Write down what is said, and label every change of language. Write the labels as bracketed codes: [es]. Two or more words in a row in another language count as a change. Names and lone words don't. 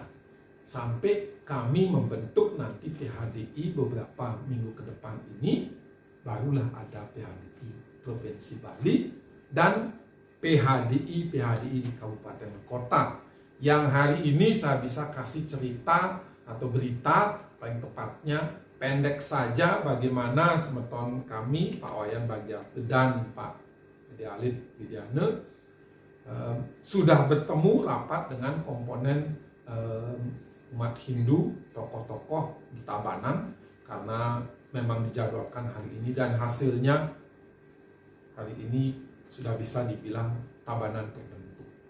[id] Sampai kami membentuk nanti PHDI beberapa minggu ke depan ini, barulah ada PHDI Provinsi Bali dan PHDI di kabupaten kota. Yang hari ini saya bisa kasih cerita atau berita, paling tepatnya pendek saja bagaimana semeton kami, Pak Wayan Bagiatu dan Pak Edi Alit Widiana, sudah bertemu rapat dengan komponen umat Hindu, tokoh-tokoh di Tabanan, karena memang dijadwalkan hari ini dan hasilnya hari ini sudah bisa dibilang Tabanan terbentuk.